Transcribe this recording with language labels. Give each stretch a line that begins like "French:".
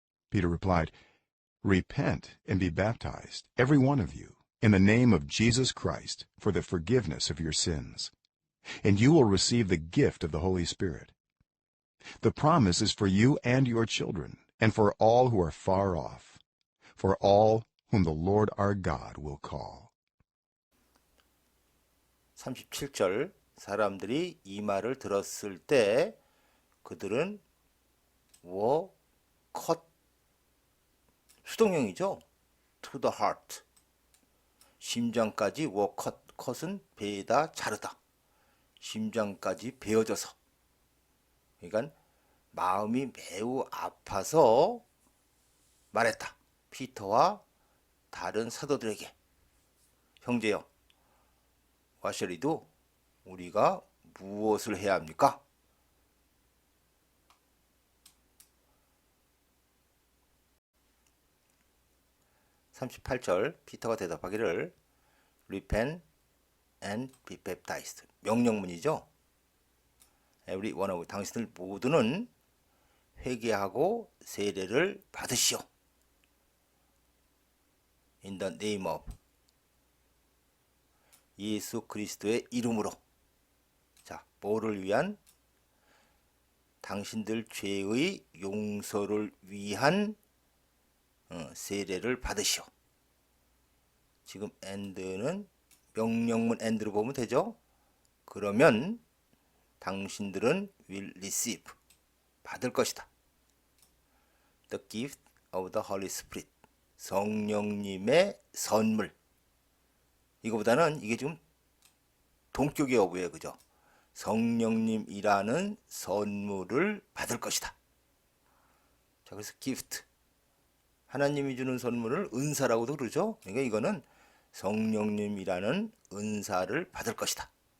English: Peter replied, "Repent and be baptized, every one of you, in the name of Jesus Christ, for the forgiveness of your sins, and you will receive the gift of the Holy Spirit. The promise is for you and your children, and for all who are far off, for all whom the Lord our God will call."
Korean: 37절 사람들이 이 말을 들었을 때 그들은
English: were cut
Korean: 수동형이죠.
English: to the heart
Korean: 심장까지
English: were cut cut
Korean: 은 베다 자르다 심장까지 베어져서 그러니까 마음이 매우 아파서 말했다. 피터와 다른 사도들에게 형제여 와셔리도 우리가 무엇을 해야 합니까? 38절 피터가 대답하기를
English: repent and be baptized
Korean: 명령문이죠.
English: every one of
Korean: 당신들 모두는 회개하고 세례를 받으시오.
English: in the name of
Korean: 예수 그리스도의 이름으로. 자, 뭐를 위한? 당신들 죄의 용서를 위한 세례를 받으시오. 지금 and는 명령문 and로 보면 되죠. 그러면 당신들은
English: will receive
Korean: 받을 것이다.
English: The gift of the Holy Spirit
Korean: 성령님의 선물. 이거보다는 이게 지금 동격의 어구예요. 그죠? 성령님이라는 선물을 받을 것이다. 자, 그래서 gift 하나님이 주는 선물을 은사라고도 그러죠. 그러니까 이거는 성령님이라는 은사를 받을 것이다.